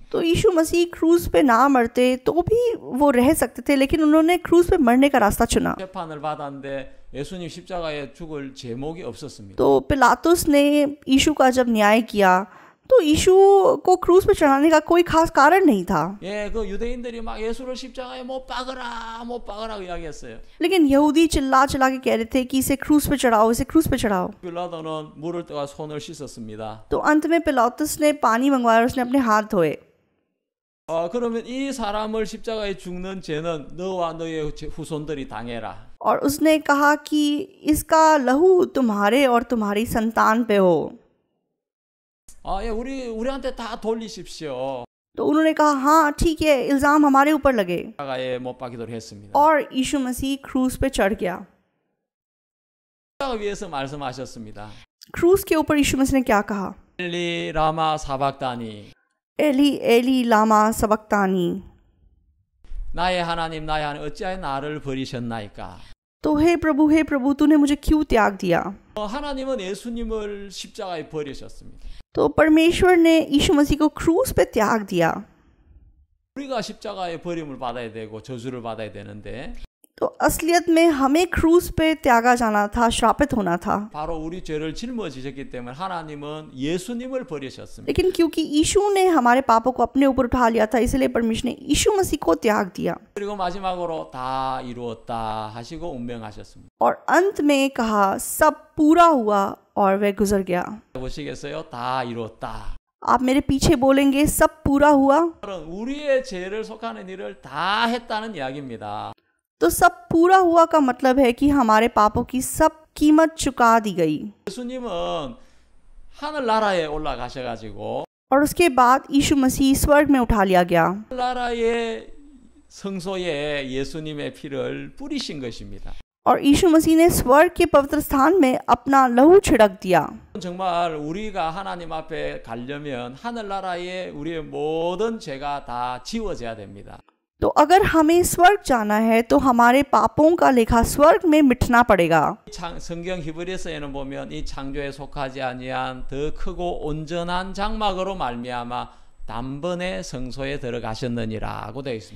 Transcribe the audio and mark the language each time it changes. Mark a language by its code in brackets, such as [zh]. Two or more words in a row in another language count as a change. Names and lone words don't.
[hi] तो यीशु मसीह क्रूस पे ना मरते तो भी वो रह सकते थे, लेकिन उन्होंने क्रूस पे मरने का रास्ता चुना. [ko] 재판을 받았는데 예수님 십자가에 죽을 제목이 없었습니다. [hi] तो पिलातुस ने यीशु का जब न्याय किया तो यीशु को क्रूस पे चढ़ाने का कोई खास कारण नहीं था, [ko] 예, 그 유대인들이 막 예수를 십자가에 못 박으라, 못 박으라 이야기했어요. [hi] लेकिन यहूदी चिल्ला चिल्ला के कह रहे थे कि इसे क्रूस पे चढ़ाओ, इसे क्रूस पे चढ़ाओ। [ko] 빌라도는 물을 떠가 손을 씻었습니다. [hi] तो अंत में पिलातुस ने पानी मंगवाया और उसने अपने हाथ धोए। [ko] 그러면 이 사람을 십자가에 죽는 죄는 너와 너의 후손들이 당해라. [hi] और उसने कहा कि इसका लहू तुम्हारे और तुम्हारी संतान पे हो। [ko] 예, 우리한테 다 돌리십시오. [hi] तो उन्होंने कहा हाँ ठीक है, इल्ज़ाम हमारे ऊपर लगे। [ko] 십자가에 못 박이도록 했습니다. [hi] और यीशु मसीह क्रूस पे चढ़ गया। [ko] 십자가 위에서 말씀하셨습니다. [hi] क्रूस के ऊपर यीशु मसीह ने क्या कहा? [arc] אלי למה שבקתני אלי אלי למה שבקתני, [ko] 나의 하나님 어찌하여 나를 버리셨나이까. [hi] तो हे प्रभु तूने मुझे क्यों त्याग दिया? [ko] 하나님은 예수님을 십자가에 버리셨습니다. [hi] तो परमेश्वर ने यीशु मसीह को क्रूस पे त्याग दिया। [ko] 우리가 십자가에 버림을 받아야 되고 저주를 받아야 되는데 [hi] तो असलियत में हमें क्रूस पे त्यागा जाना था, श्रापित होना था। [ko] 바로 우리 죄를 짊어지셨기 때문에 하나님은 예수님을 버리셨습니다. [hi] लेकिन क्योंकि यीशु ने हमारे पापों को अपने ऊपर उठा लिया था, इसलिए परमेश्वर ने यीशु मसीह को त्याग दिया। [ko] 그리고 마지막으로 다 이루었다 하시고 운명하셨습니다. [hi] और अंत में कहा सब पूरा हुआ और वह गुजर गया। [ko] 보시겠어요? 다 이루었다. [hi] आप मेरे पीछे बोलेंगे सब पूरा हुआ। [ko] 우리의 죄를 속하는 일을 다 했다는 이야기입니다. [hi] तो सब पूरा हुआ का मतलब है कि हमारे पापों की सब कीमत चुका दी गई। [ko] 예수님은 하늘 나라에 올라가셔가지고 [hi] और उसके बाद यीशु मसीह स्वर्ग में उठा लिया गया [ko] 나라의 성소에 예수님의 피를 뿌리신 것입니다. [hi] और यीशु मसीह ने स्वर्ग के पवित्र स्थान में अपना लहू छिड़क दिया। [ko] 정말 우리가 하나님 앞에 가려면 하늘 나라에 우리의 모든 죄가 다 지워져야 됩니다. [hi] तो अगर हमें स्वर्ग जाना है तो हमारे पापों का लेखा स्वर्ग में मिटना पड़ेगा। [ko] 성경 히브리서에는 보면 이 창조에 속하지 아니한 더 크고 온전한 장막으로 말미암아 단번에 성소에 들어가셨느니라고 되어 있습니다.